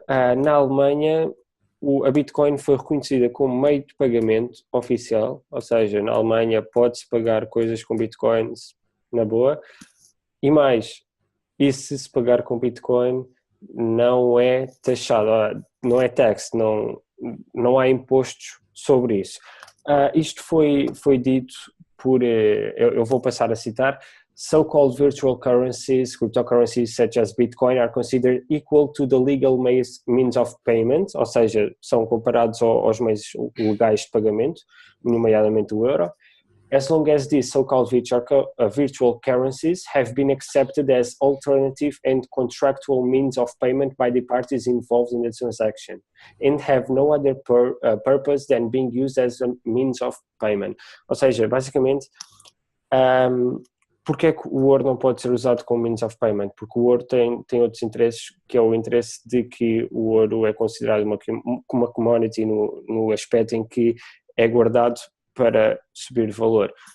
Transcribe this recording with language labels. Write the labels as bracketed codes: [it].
[pt] Na Alemanha, a Bitcoin foi reconhecida como meio de pagamento oficial, ou seja, na Alemanha pode-se pagar coisas com Bitcoins na boa, e mais, e se pagar com Bitcoin não é taxado, não é tax, não há impostos sobre isso. Isto foi dito por, eu vou passar a citar: [en] so-called virtual currencies, cryptocurrencies such as Bitcoin are considered equal to the legal means of payment, [pt] ou seja, são comparados aos meios legais de pagamento, nomeadamente o euro, [en] as long as these so-called virtual currencies have been accepted as alternative and contractual means of payment by the parties involved in the transaction and have no other purpose than being used as a means of payment. [pt] Ou seja, basicamente, porque é que o ouro não pode ser usado como [en] means of payment? [pt] Porque o ouro tem outros interesses, que é o interesse de que o ouro é considerado uma commodity no aspecto em que é guardado para subir de valor.